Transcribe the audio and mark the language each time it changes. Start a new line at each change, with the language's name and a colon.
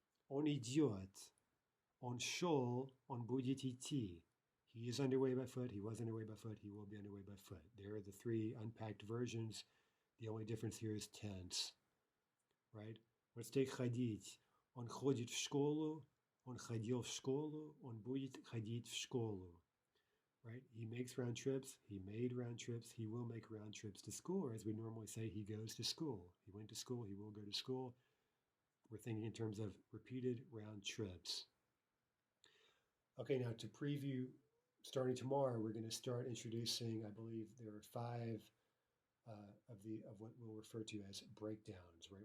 Russian: On идет, on шел, on будет идти.
English: He is underway by foot, he was underway by foot, he will be underway by foot. There are the three unpacked versions. The only difference here is tense, right? Let's take ходить.
Russian: Он ходит в школу, он ходил в школу, он будет ходить в школу.
English: Right? He makes round trips, he made round trips, he will make round trips to school, or as we normally say, he goes to school. He went to school, he will go to school. We're thinking in terms of repeated round trips. Okay, now to preview, starting tomorrow, we're going to start introducing, I believe there are five of what we'll refer to as breakdowns, right?